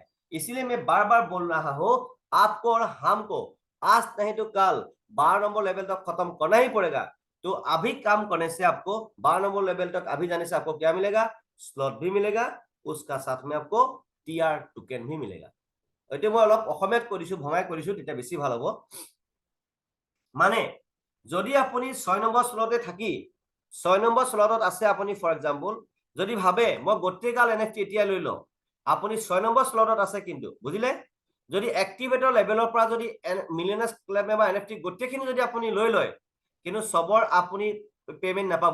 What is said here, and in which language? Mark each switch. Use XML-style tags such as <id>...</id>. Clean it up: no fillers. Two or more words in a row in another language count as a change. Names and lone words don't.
<hi>इसीलिए मैं बार बार बोल रहा हूं आपको और हमको आज नहीं तो कल 12 नंबर लेवल तक खत्म करना ही पड़ेगा। तो अभी काम करने से आपको 12 नंबर लेवल तक अभी जाने से आपको क्या मिलेगा, स्लॉट भी मिलेगा, उसका साथ में आपको</hi> <en>TR token</en> <hi>भी मिलेगा।</hi> <as>এটা মই অলপ অসমীয়াত কৰিছো ভঙাই কৰিছো তেতিয়া বেছি ভাল হ'ব। মানে যদি আপুনি 6 নম্বৰ স্লটে থাকি 6 নম্বৰ স্লটত আছে আপুনি,</as> <en>for example</en> <as>যদি ভাবে মই গোটেইকাল এনএফটি এতিয়া লৈ লওঁ, আপুনি 6 নম্বৰ স্লটত আছে, কিন্তু বুজিলে যদি এক্টিভেটৰ লেভেলৰ পৰা যদি</as> <en>Millionaires Club member NFT</en> <as>গোটেইখিনি যদি আপুনি লৈ লয়, কিন্তু সবৰ আপুনি পেমেন্ট নাপাব।</as>